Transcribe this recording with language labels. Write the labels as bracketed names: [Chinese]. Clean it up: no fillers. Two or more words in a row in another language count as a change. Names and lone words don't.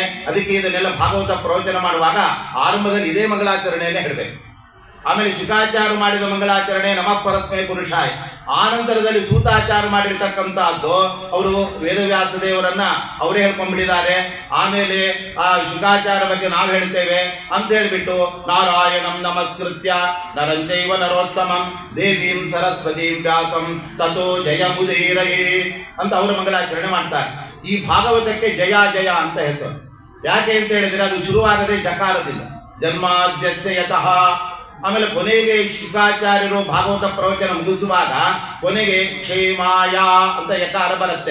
[Kannada] ಅದಕ್ಕೆ ಇದನ್ನೆಲ್ಲ ಭಾಗವತ ಪ್ರವಚನ ಮಾಡುವಾಗ ಆರಂಭದಲ್ಲಿ ಇದೇ ಮಂಗಳಾಚರಣೆಯನ್ನೇ ಹೇಳಬೇಕು. ಆಮೇಲೆ ಶುಕಾಚಾರ್ಯ ಮಾಡಿದ ಮಂಗಳಾಚರಣೆ [Sanskrit] ನಮಃ ಪರಸ್ಮೈ ಪುರುಷಾಯ. [Kannada] ಆನಂತರದಲ್ಲಿ ಸೂತಾಚಾರ ಮಾಡಿರ್ತಕ್ಕಂಥದ್ದು ಅವರು ವೇದವ್ಯಾಸ ದೇವರನ್ನ ಅವರೇ ಹೇಳ್ಕೊಂಡ್ಬಿಟ್ಟಿದ್ದಾರೆ. ಆಮೇಲೆ ಆ ಶುಕಾಚಾರ ಬಗ್ಗೆ ನಾವು ಹೇಳ್ತೇವೆ ಅಂತ ಹೇಳಿಬಿಟ್ಟು [Sanskrit] ನಾರಾಯಣಂ ನಮಸ್ಕೃತ್ಯ ನರಂಚೈವ ನರೋತ್ತಮಂ ದೇವೀಂ ಸರಸ್ವತೀಂ ವ್ಯಾಸಂ ತಥೋ ಜಯ ಮುದೀರಯೇ [Kannada] ಅಂತ ಅವರು ಮಂಗಳಾಚರಣೆ ಮಾಡ್ತಾರೆ. ಈ ಭಾಗವತಕ್ಕೆ ಜಯ ಜಯ ಅಂತ ಹೆಸರು. ಯಾಕೆ ಅಂತ ಹೇಳಿದ್ರೆ ಅದು ಶುರುವಾಗದೆ ಜಕಾರದಿಂದ [Sanskrit] ಜನ್ಮಾದ್ಯಸ್ಯ ಯತಃ. [Kannada] ಆಮೇಲೆ ಕೊನೆಗೆ ಶುಕಾಚಾರ್ಯರು ಭಾಗವತ ಪ್ರವಚನ ಮುಗಿಸುವಾಗ ಕೊನೆಗೆ ಕ್ಷೇಮಾಯ ಅಂತ ಯಕಾರ ಬರುತ್ತೆ.